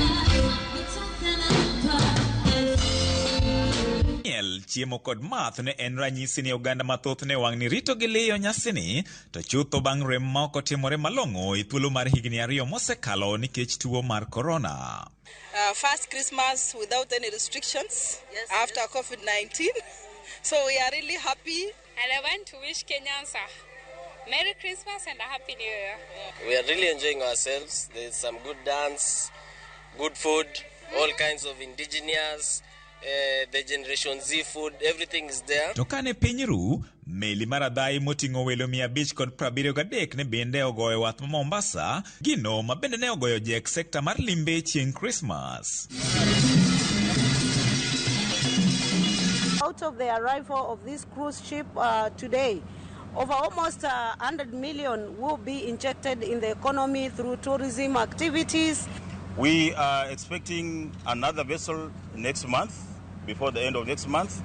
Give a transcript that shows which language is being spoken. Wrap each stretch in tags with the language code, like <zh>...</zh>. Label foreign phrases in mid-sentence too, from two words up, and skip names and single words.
<luo>Chiemo kod math ne en ranyisi ni oganda mathoth ne wang' ni rito gi liyo nyasini to chutho bang' rem ma ok otimore malong'o e thuolo mar higni 2 mosekalo nikech tuo mar corona.</luo> <en>First Christmas without any restrictions after COVID-19. So we are really happy. And I want to wish Kenyans a Merry Christmas and a Happy New Year. We are really enjoying ourselves. There's some good dance, good food, all kinds of indigenous, the Generation Z food, everything is there.</en> <luo>Tokane piny ru, meli maradhai moting'o welo 573 ne bende ogoyo wath ma Mombasa, gino ma bende ne ogoyo jek sekta mar Limbe chieng' Krismas.</luo> <en>Out of the arrival of this cruise ship today, over almost 100 million will be injected in the economy through tourism activities. We are expecting another vessel next month, before the end of next month.</en>